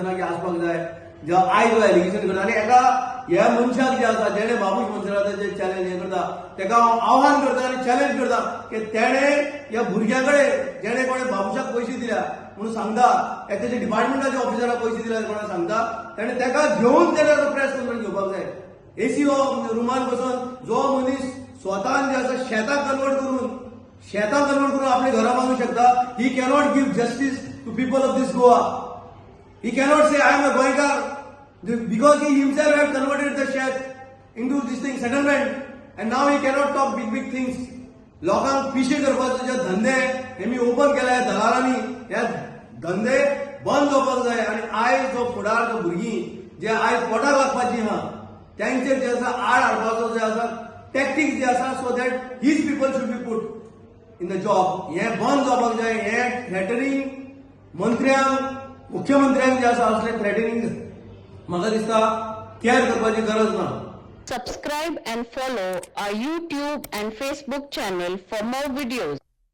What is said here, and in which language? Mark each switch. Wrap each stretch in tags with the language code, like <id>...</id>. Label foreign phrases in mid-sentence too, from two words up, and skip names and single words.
<kok>की आसपाक जाय जे आयज एलिगेशन करता आनी एका ह्या मनशाक जे आसा जेणे बाबूश मोन्सराताचे चॅलेंज हे करता तेका हांव आव्हान करता आनी चॅलेंज करता की तेणे ह्या भुरग्यां कडेन जेणे कोणे बाबूशाक पयशे दिल्या म्हणून सांगता तेजे डिपार्टमेंटाच्या ऑफिसराक पयशे दिल्या कोणा सांगता तेणे तेका घेवन तेणे</kok> <en>press conference</en> <kok>घेवपाक जाय एसी रुमान बसून जो मनीस स्वतान जे आसा शेताक कन्वर्ट करून आपले घरा बांदूंक शकता</kok> <en>he cannot give justice to people of this Goa he cannot say I am a Goenkar because he himself had converted the shed into this thing settlement and now he cannot talk big things</en> <kok>लोकांक पिशे करपाचे जे धंदे हे मी ओपन केल्या दलालांनी हे धंदे बंद जावपाक जाय आनी आयज जो फुडार जो भुरगीं जे आयज पोटाक लागपाची आहा त्यांचेर जे आसा आड हाडपाचो जे आसा टॅक्टिक्स जे आसा</kok> <en>so that his people should be put in the job</en> <kok>हे बंद जावपाक जाय हे थ्रेटनिंग मंत्र्यांक मुख्यमंत्र्यांक जे आसा असले थ्रेटनिंग म्हाका दिसता केअर करपाची गरज ना.</kok> <en>Subscribe and follow our YouTube and Facebook channel for more videos.</en>